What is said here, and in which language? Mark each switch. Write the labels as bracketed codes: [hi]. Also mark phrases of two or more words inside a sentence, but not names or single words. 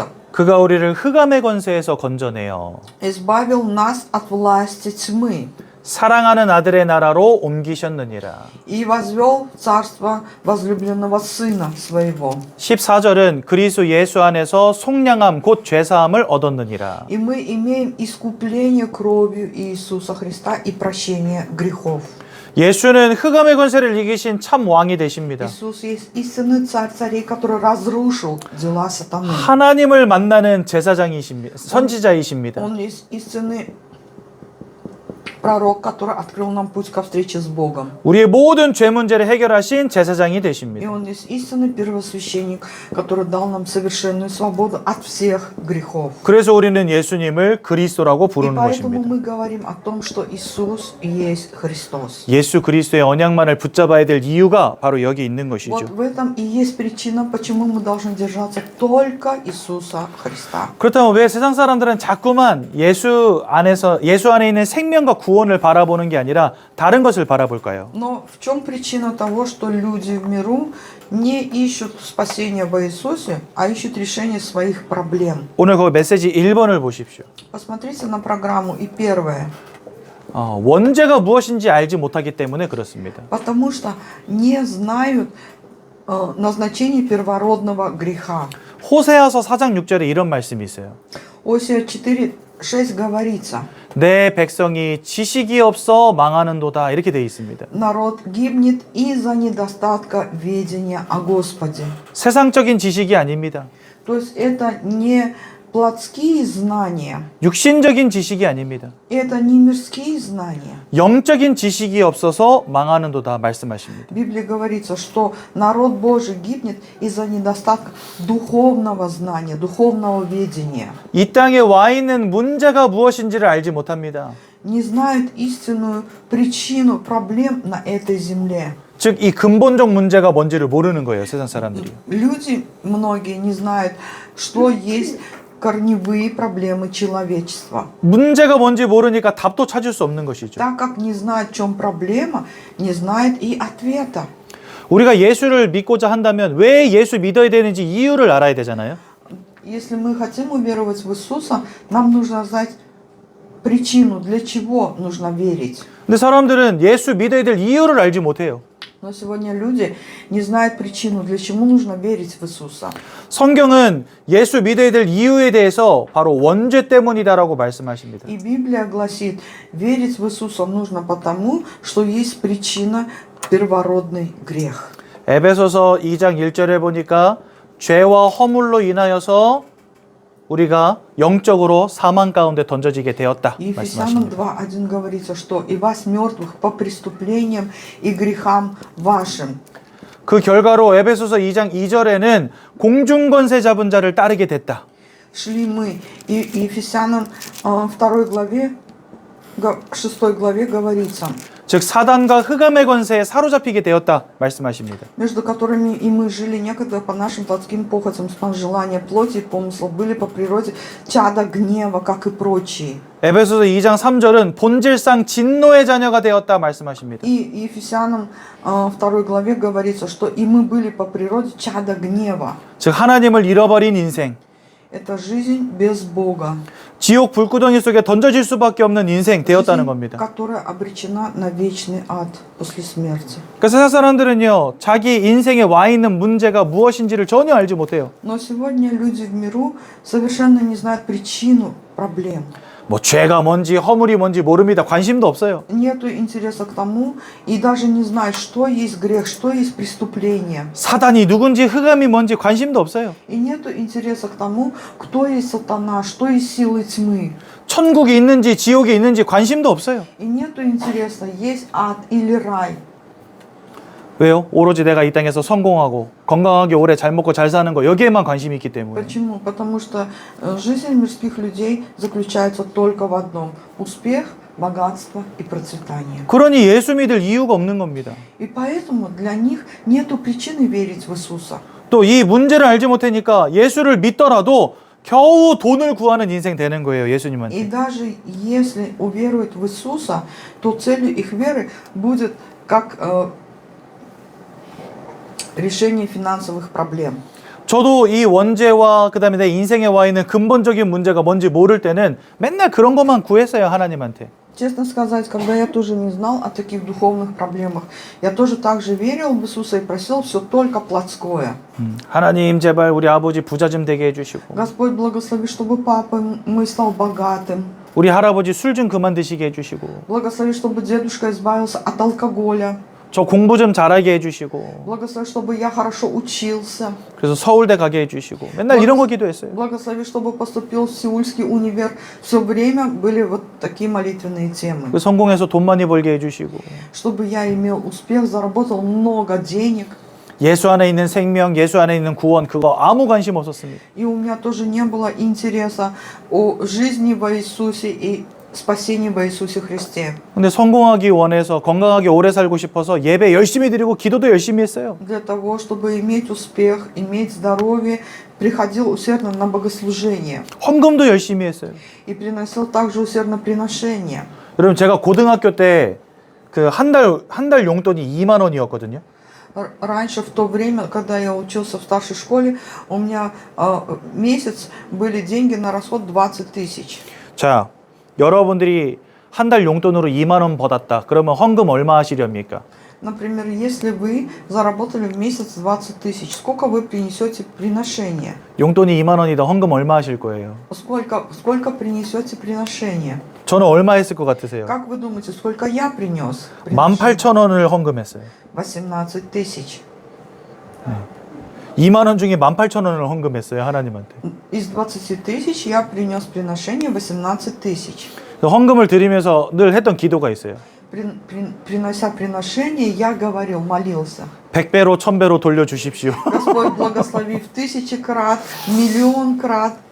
[ko] 그가 우리를 흑암의 권세에서 건져내어 [ru] Избавил нас от власти тьмы [ko] 사랑하는 아들의 나라로 옮기셨느니라. [ru] и возвел в царство возлюбленного Сына Своего. [ko] 14절은 그리스도 예수 안에서 속량함 곧 죄사함을 얻었느니라. [ru] И мы имеем искупление кровью Иисуса Христа и прощение грехов. [ko] 예수는 흑암의 권세를 이기신 참 왕이 되십니다. [ru] Иисус есть истинный царь царей, который разрушил дела сатаны. [ko] 하나님을 만나는 제사장이십니다. 선지자이십니다. [ru] Он есть истинный пророк, который открыл нам путь ко встрече с Богом. [ko] 우리의 모든 죄 문제를 해결하신 제사장이 [ru] И [ko] 되십니다. [ru] Он есть истинный первосвященник, который дал нам совершенную свободу от всех грехов. [ko] 그래서 우리는 예수님을 그리스도라고 [ru] И [ko] 부르는 [ru] поэтому [ko] 것입니다. [ru] мы говорим о том, что Иисус есть Христос. [ko] 예수 그리스도의 언약만을 붙잡아야 될 이유가 바로 여기 있는 [ru] Вот [ko] 것이죠. [ru] в этом и есть причина, почему мы должны держаться только Иисуса Христа. [ko] 그렇다면 왜 세상 사람들은 자꾸만 예수 안에 있는 생명과 구원을 바라보는 게 아니라 다른 것을 바라볼까요? [ru] Но в чем причина того, что люди в миру не ищут спасения во Иисусе, а ищут решение своих проблем? 오늘 그 메시지 1번을 보십시오. Посмотрите на программу. И первое. [ko] 원죄가 무엇인지 알지 못하기 때문에 그렇습니다. [ru] Потому что не знают назначение первородного греха. [ko] 호세아서 4장 6절에 이런 말씀이 있어요. [ru] Осия 4:6 говорится: [ko] 내 백성이 지식이 없어 망하는도다 이렇게 돼 있습니다. [ru] народ гибнет из-за недостатка ведения о Господе. [ko] 세상적인 지식이 아닙니다. [ru] То есть это не плотские знания, [ko] 육신적인 지식이 아닙니다. [ru] это не мирские знания. [ko] 영적인 지식이 없어서 망하는도다 말씀하십니다. [ru] В Библии говорится, что народ Божий гибнет из-за недостатка духовного знания, духовного ведения. [ko] 이 땅에 와 있는 문제가 무엇인지를 알지 못합니다. [ru] Не знает истинную причину проблем на этой земле. [ko] 즉 이 근본적 문제가 뭔지를 모르는 거예요, 세상 사람들이. [ru] Люди, многие, не знают, что есть корневые проблемы человечества. [ko] 문제가 뭔지 모르니까 답도 찾을 수 없는 것이죠. [ru] Так как не знает, в чем проблема, не знает и ответа. [ko] 우리가 예수를 믿고자 한다면 왜 예수 믿어야 되는지 이유를 알아야 되잖아요. [ru] Если мы хотим уверовать в Иисуса, нам нужно знать причину, для чего нужно верить. [ko] 근데 사람들은 예수 믿어야 될 이유를 알지 못해요. [ru] Но сегодня люди не знают причину, для чего нужно верить в Иисуса. [ko] 성경은 예수 믿어야 될 이유에 대해서 바로 원죄 때문이다라고 말씀하십니다. [ru] И Библия гласит, верить в Иисуса нужно потому, что есть причина первородный грех. [ko] 에베소서 2장 1절에 보니까 죄와 허물로 인하여서 우리가 영적으로 사망 가운데 던져지게 되었다 [ru] И Ефесянам [ko] 말씀하십니다. [ru] 2:1 говорится, что «И вас мертвых по преступлениям и грехам вашим». [ko] 그 결과로 에베소서 2장 2절에는 공중권세 잡은 자를 따르게 됐다. [ru] Шли мы. И Ефесянам 2 главе, 6 главе говорится, [ko] 즉 사단과 흑암의 권세에 사로잡히게 되었다 말씀하십니다. [ru] между которыми и мы жили некогда по нашим плотским похотям, спам желания плоти и помыслов, были по природе чада гнева, как и прочие. [ko] 에베소서 2장 3절은 본질상 진노의 자녀가 되었다 말씀하십니다. [ru] И Ефесянам 2 главе говорится, что и мы были по природе чада гнева. [ko] 즉 하나님을 잃어버린 인생, [ru] Это жизнь без Бога. [ko] 지옥 불구덩이 속에 던져질 수밖에 없는 인생 되었다는 [ru] Жизнь, [ko] 겁니다. [ru] которая обречена на вечный ад после смерти. [ko] 그래서 세상 사람들은요, 자기 인생에 와 있는 문제가 무엇인지를 전혀 알지 못해요. [ru] Но сегодня люди в миру совершенно не знают причину проблем. [ko] 뭐 죄가 뭔지 허물이 뭔지 모릅니다. 관심도 없어요. [ru] Нету интереса к тому и даже не знают, что есть грех, что есть преступление. [ko] 사단이 누군지 흑암이 뭔지 관심도 없어요. [ru] И нету интереса к тому, кто есть сатана, что есть силы тьмы. [ko] 천국이 있는지 지옥이 있는지 관심도 없어요. [ru] И нету интереса, есть ад или рай. [ko] 왜요? 오로지 내가 이 땅에서 성공하고 건강하게 오래 잘 먹고 잘 사는 거 여기에만 관심이 있기 때문에. [ru] Почему? Потому что жизнь мирских людей заключается только в одном: успех, богатство и процветание. [ko] 그러니 예수 믿을 이유가 없는 겁니다. [ru] И поэтому для них нету причины верить в Иисуса. [ko] 또 이 문제를 알지 못하니까 예수를 믿더라도 겨우 돈을 구하는 인생 되는 거예요, [ru] И [ko] 예수님한테. [ru] даже если уверуют в Иисуса, то целью их веры будет как решение финансовых проблем. [ko] 저도 이 원죄와 그다음에 내 인생에 와 있는 근본적인 문제가 뭔지 모를 때는 맨날 그런 것만 구했어요, 하나님한테. [ru] Честно сказать, когда я тоже не знал о таких духовных проблемах, я тоже так же верил в Иисуса и просил все только плотское. [ko] 하나님 제발 우리 아버지 부자 좀 되게 해주시고 [ru] Господь благослови, чтобы папа мой стал богатым. [ko] 우리 할아버지 술 좀 그만 드시게 해주시고 [ru] Благослови, чтобы дедушка избавился от алкоголя. [ko] 저 공부 좀 잘하게 해주시고 [ru] Благослови, чтобы я хорошо учился. [ko] 그래서 서울대 가게 해주시고 맨날 이런 거 기도했어요. [ru] Благослови, чтобы поступил в Сеульский универ. Все время были вот такие молитвенные темы. [ko] 그 성공해서 돈 많이 벌게 해주시고 [ru] Чтобы я имел успех, заработал много денег. [ko] 예수 안에 있는 생명, 예수 안에 있는 구원 그거 아무 관심 없었습니다. [ru] И у меня тоже не было интереса о жизни во Иисусе и спасении во Иисусе Христе. [ko] 근데 성공하기 원해서 건강하게 오래 살고 싶어서 예배 열심히 드리고 기도도 열심히 했어요. [ru] Для того, чтобы иметь успех, иметь здоровье, приходил усердно на богослужение. [ko] 헌금도 열심히 했어요. [ru] И приносил также усердно приношения. [ko] 여러분 제가 고등학교 때 그 한 달 용돈이 2만 원이었거든요. [ru] Раньше, в то время, когда я учился в старшей школе, у меня месяц были деньги на расход 20 тысяч. [ko] 자, 여러분들이 한 달 용돈으로 2만 원 받았다. 그러면 헌금 얼마 하시렵니까? [ru] Например, если вы заработали в месяц 20 тысяч, сколько вы принесете приношения? [ko] 용돈이 2만 원이다. 헌금 얼마 하실 거예요? [ru] Сколько принесете приношения? [ko] 저는 얼마 했을 것 같으세요? [ru] Как вы думаете, сколько я принес? [ko] 18,000원을 헌금했어요. [ru] 18 тысяч. [ko] 2만 원 중에 18,000원을 헌금했어요. 하나님한테. [ru] Из 20 тысяч я принес приношение 18 тысяч. [ko] 헌금을 드리면서 늘 했던 기도가 있어요. [ru] Принося приношение, я говорил, молился. [ko] 100배로 1000배로 돌려주십시오. [ru] Господь, благослови в 1000 крат, миллион крат.